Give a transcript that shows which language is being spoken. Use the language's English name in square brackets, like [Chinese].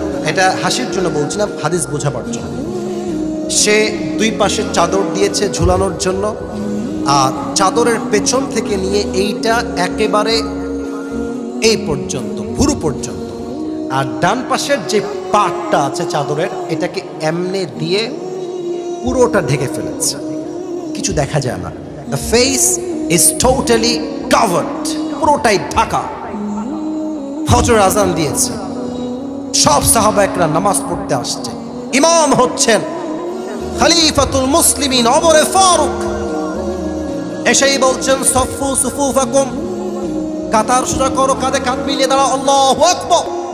[Bangla] এটা হাসির জন্য বলছি না, হাদিস বোঝাবার জন্য। সে 2 পাশে চাদর দিয়েছে ঝুলানোর জন্য, আর চাদরের পেছন থেকে নিয়ে এইটা একেবারে এই পর্যন্ত, ভুরু পর্যন্ত। আর ডান পাশের যে পাটটা আছে চাদরের, এটাকে এমনে দিয়ে পুরোটা ঢেকে ফেলেছে, কিছু দেখা যায় না। [English] The face is totally covered, [Bangla] পুরোটাই ঢাকা। ফজর আজান দিয়েছে, সব সাহাবা একরা নামাজ পড়তে আসছে। ইমাম হচ্ছেন খলিফাতুল মুসলিমিন ওমর ফারুক। এসেই বলছেন, [Arabic] সফু সুফুফাকুম, [Bangla] কাতার সোজা করো, কাঁধে কাঁধ মিলিয়ে দাঁড়াও, আল্লাহু আকবার।